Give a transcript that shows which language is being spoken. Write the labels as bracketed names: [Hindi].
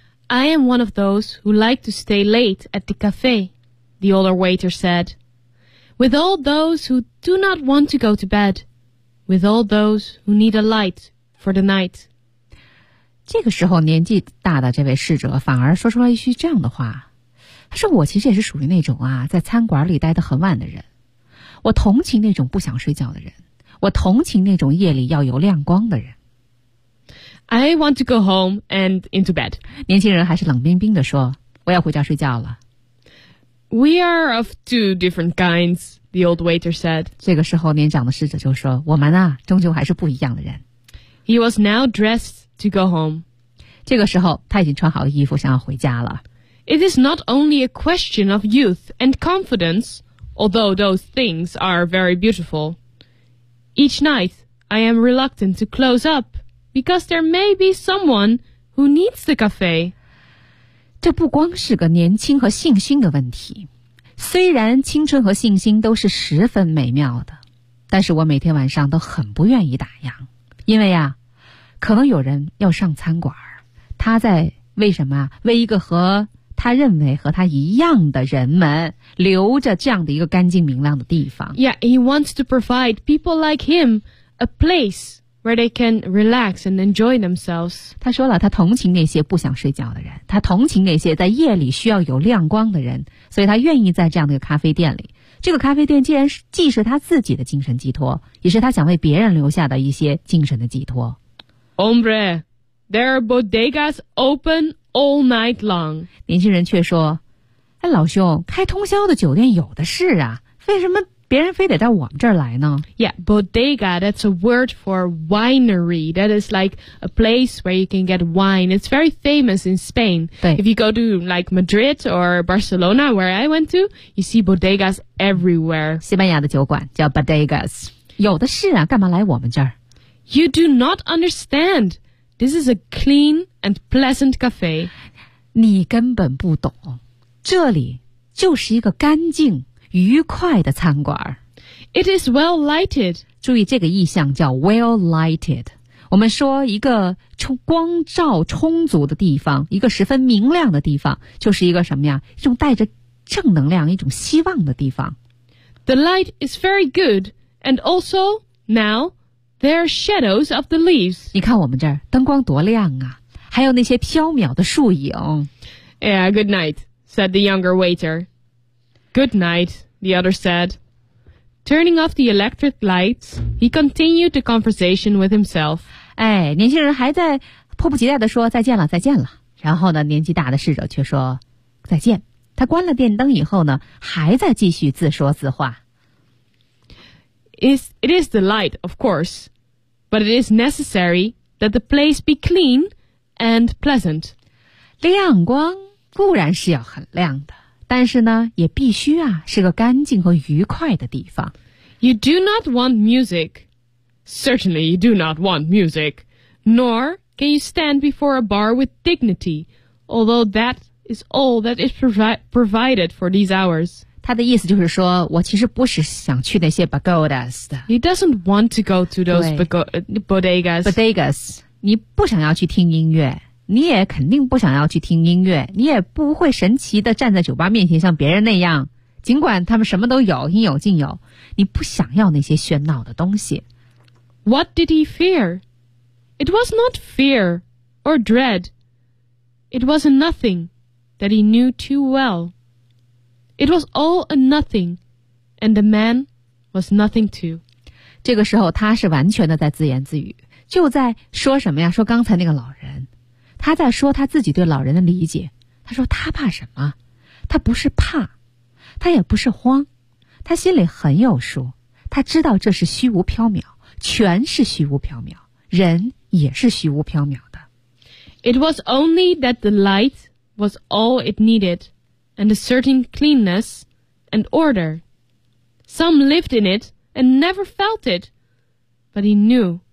[English] I am one of those who like to stay late at the cafe, the older waiter said. With all those who do not want to go to bed, with all those who need a light for the night. [Chinese] 这个时候年纪大的这位侍者反而说出了一句这样的话。他说我其实也是属于那种啊，在餐馆里待得很晚的人。我同情那种不想睡觉的人。我同情那种夜里要有亮光的人。 [English] I want to go home and into bed. [Chinese] 年轻人还是冷冰冰地说，我要回家睡觉了。 [English] We are of two different kinds, the old waiter said. [Chinese] 这个时候年长的侍者就说，我们啊，终究还是不一样的人。 [English] He was now dressed to go home. [Chinese] 这个时候他已经穿好衣服想要回家了。 [English] It is not only a question of youth and confidence, although those things are very beautiful. Each night, I am reluctant to close up. because there may be someone who needs the cafe. [Chinese] 这不光是个年轻和信心的问题。虽然青春和信心都是十分美妙的，但是我每天晚上都很不愿意打烊，因为啊，可能有人要上餐馆，他在为什么啊？为一个和他认为和他一样的人们留着这样的一个干净明亮的地方。 [English] Yeah, he wants to provide people like him a place where they can relax and enjoy themselves. [Chinese] 他说了，他同情那些不想睡觉的人，他同情那些在夜里需要有亮光的人，所以他愿意在这样的一个咖啡店里。这个咖啡店既然既是他自己的精神寄托，也是他想为别人留下的一些精神的寄托。 [English] Hombre, there are bodegas open all night long. [Chinese] 年轻人却说，哎，老兄，开通宵的酒店有的是啊，为什么别人非得到我们这儿来呢？ [English] Yeah, bodega, that's a word for winery. That is like a place where you can get wine. It's very famous in Spain. If you go to like Madrid or Barcelona, where I went to, you see bodegas everywhere. [Chinese] 西班牙的酒馆叫 bodegas. 有的是啊，干嘛来我们这儿？ [English] You do not understand. This is a clean and pleasant cafe. [Chinese] 你根本不懂，这里就是一个干净愉快的餐馆。 [English] It is well lighted. [Chinese] 注意这个意象叫 [English] well lighted. [Chinese] 我们说一个光照充足的地方，一个十分明亮的地方，就是一个什么呀？一种带着正能量，一种希望的地方。 [English] The light is very good, and also now there are shadows of the leaves. [Chinese] 你看我们这儿灯光多亮啊，还有那些飘渺的树影。 [English] Yeah, good night, said the younger waiter. Good night, the other said. Turning off the electric lights, he continued the conversation with himself. [Chinese] 哎，年轻人还在迫不及待地说再见了，再见了。然后呢，年纪大的侍者却说再见。他关了电灯以后呢，还在继续自说自话。 [English] It is the light, of course, but it is necessary that the place be clean and pleasant. [Chinese] 亮光固然是要很亮的。但是呢，也必须啊，是个干净和愉快的地方。 [English] You do not want music. Certainly you do not want music. Nor can you stand before a bar with dignity, although that is all that is provided for these hours. [Chinese] 他的意思就是说，我其实不是想去那些 bodegas 的。 [English] He doesn't want to go to those bodegas. [Chinese] Bodegas, 你不想要去听音乐。你也肯定不想要去听音乐，你也不会神奇地站在酒吧面前像别人那样，尽管他们什么都有，应有尽有，你不想要那些喧闹的东西。 [English] What did he fear? It was not fear or dread. It was a nothing that he knew too well. It was all a nothing, and the man was nothing too. [Chinese] 这个时候他是完全的在自言自语，就在说什么呀？说刚才那个老人。他在说他自己对老人的理解，他说他怕什么？他不是怕，他也不是慌，他心里很有数，他知道这是虚无缥缈，全是虚无缥缈，人也是虚无缥缈的。 [English] It was only that the light was all it needed, and a certain cleanness and order. Some lived in it and never felt it, but he knew.